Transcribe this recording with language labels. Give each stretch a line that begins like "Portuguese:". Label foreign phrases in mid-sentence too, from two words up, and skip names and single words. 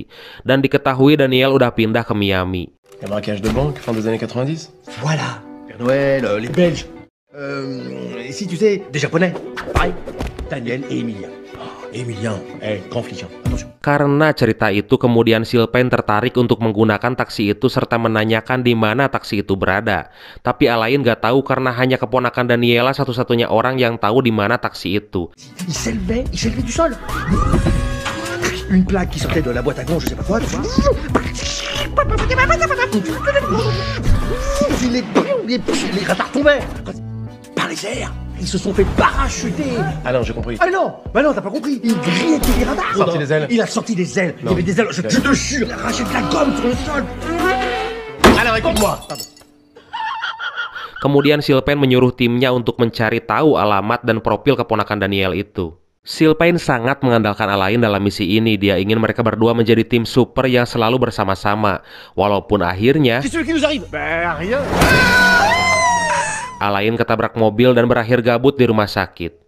Indonesian: Dan diketahui Daniel udah pindah ke Miami.
French: Un braquage de banque fin des années 90. Voilà. Père Noël, les Belges. Ici, tu sais, des Japonais. Pareil. Daniel et Emilien. Emilien, grand flic, attention.
Indonesian: Karena cerita itu, kemudian Sylvain tertarik untuk menggunakan taksi itu serta menanyakan di mana taksi itu berada. Tapi Alain gak tahu karena hanya keponakan Daniela satu-satunya orang yang tahu di mana taksi itu.
French: Il s'élevait du sol. Une plaque qui sortait de la boîte à gants, je sais pas quoi. Les radars tombaient par les airs. Ils se sont fait parachuter. Ah non, j'ai compris. Ah non, bah non, t'as pas compris. Il grillait les radars. Sorti des ailes. Il a sorti des ailes. Il y avait des ailes. Je te jure, il a arraché de la gomme sur le sol. Alors écoute-moi.
Indonesian: Kemudian Sylvain menyuruh timnya untuk mencari tahu alamat dan profil keponakan Daniel itu. Sylvain sangat mengandalkan Alain dalam misi ini. Dia ingin mereka berdua menjadi tim super yang selalu bersama-sama. Walaupun akhirnya Alain ketabrak mobil dan berakhir gabut di rumah sakit.